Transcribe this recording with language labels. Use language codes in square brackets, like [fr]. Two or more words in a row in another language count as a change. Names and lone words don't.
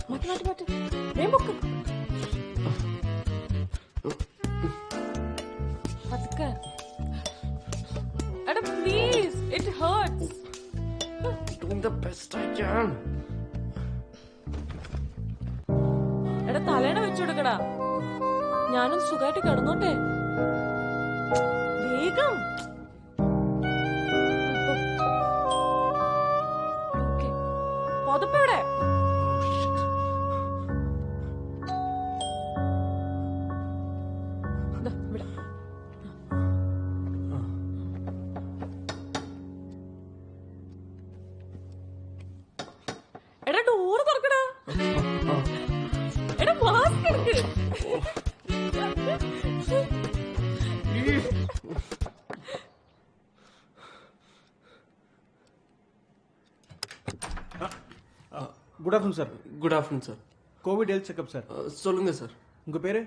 [ml] മാറ്റ് വേഗം പൊക്ക്. പതുക്കെ. [en] എടാ please, it hurts. Doing the best I can. [ml] എടാ തലേണ വെച്ചു കൊടുക്കടാ. ഞാനൊന്ന് സുഖമായിട്ട് കിടന്നോട്ടെ. വേഗം. പൊതപ്പെവിടെ? ഇവിടെ. എടാ ഡോറ് തുറക്കടാ. എടാ മാസ്ക് എടുക്ക്. [en] good afternoon sir. good afternoon sir. Covid health checkup sir. [ta] சொல்லுங்க சார். உங்கள் பேர்?